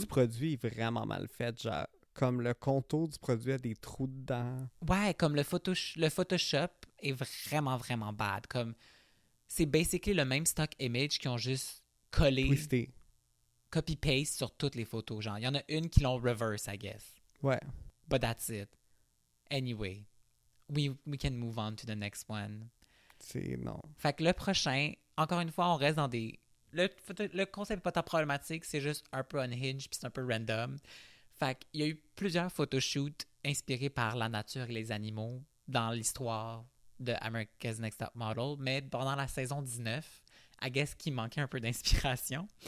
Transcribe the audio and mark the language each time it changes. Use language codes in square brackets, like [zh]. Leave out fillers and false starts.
[fr] du produit est vraiment mal fait. Genre, comme le contour du produit a des trous dedans. Ouais, comme le Photoshop est vraiment, vraiment bad. Comme, c'est basically le même stock image qu'ils ont juste collé, Twisté. copy-paste sur toutes les photos. Genre, il y en a une qui l'ont reverse, [en] I guess. [fr] Ouais. [en] But that's it. Anyway, we can move on to the next one. [fr] C'est non. Fait que le prochain, encore une fois, on reste dans des... Le concept n'est pas tant problématique, c'est juste un peu unhinged puis c'est un peu random. Fait qu'il y a eu plusieurs photoshoots inspirés par la nature et les animaux dans l'histoire de America's Next Top Model, mais pendant la saison 19, [en] I guess [fr] qu'il manquait un peu d'inspiration.